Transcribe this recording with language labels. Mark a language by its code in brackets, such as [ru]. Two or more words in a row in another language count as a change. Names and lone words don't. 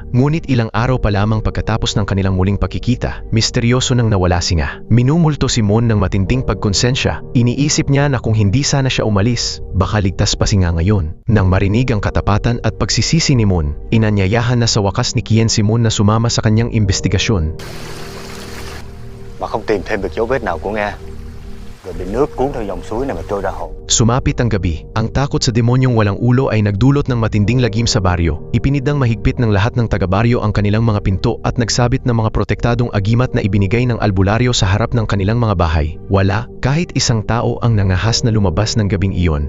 [tl] Ngunit ilang araw pa lamang pagkatapos ng kanilang muling pagkikita, misteryoso nang nawala si Nga. Minumulto si Moon ng matinding pagkonsensya. Iniisip niya na kung hindi sana siya umalis, baka ligtas pa si Nga ngayon. Nang marinig ang katapatan at pagsisisi ni Moon, inanyayahan na sa wakas ni Kien si Moon na sumama sa kanyang investigasyon. [vi] Mà không tìm thêm được dấu vết nào của Nga, rồi bị nước cuốn theo dòng suối này mà trôi ra hồ. [tl] Sumapit ang gabi. Ang takot sa demonyong walang ulo ay nagdulot ng matinding lagim sa baryo. Ipinidang mahigpit ng lahat ng taga-baryo ang kanilang mga pinto at nagsabit ng mga protektadong agimat na ibinigay ng albularyo sa harap ng kanilang mga bahay. Wala, kahit isang tao ang nangahas na lumabas ng gabing iyon.